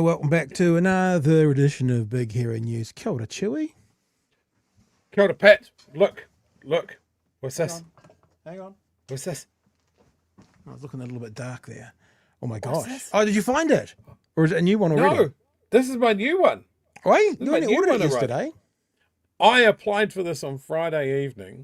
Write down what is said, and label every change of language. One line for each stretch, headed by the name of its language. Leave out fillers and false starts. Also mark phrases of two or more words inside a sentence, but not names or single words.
English: Welcome back to another edition of Big Hairy News.
Māori: Kia ora, Chewy. Kia ora,
English: Pat. Look. What's this? Hang on. What's this? I was looking a little bit dark there. Oh my What's gosh. this? Oh, did you find it? Or is it a new one already? No, this is my new one. Wait, This you is my only new ordered it one I wrote. yesterday. I applied for this on Friday evening.